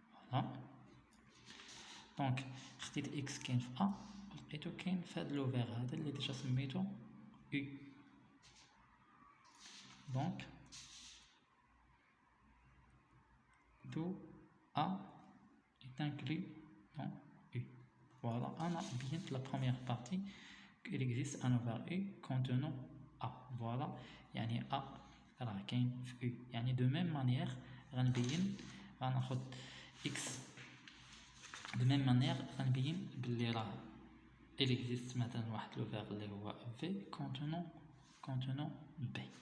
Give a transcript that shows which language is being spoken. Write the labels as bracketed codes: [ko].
[ar] فوالا دونك خديت x كاين في a لقيتو كاين في هاد لوفير هذا اللي ديجا سميتو u دونك [fr] d'où a est inclus dans u. Voilà, on a bien la première partie qu'il existe un over u contenant a. [ar] Voilà, يعني a راه كاين في u. يعني [fr] de même manière [ar] غنبين غناخد x de même manière غنبين بلي راه il existe مثلا واحد لوفير اللي هو v [fr] contenant b.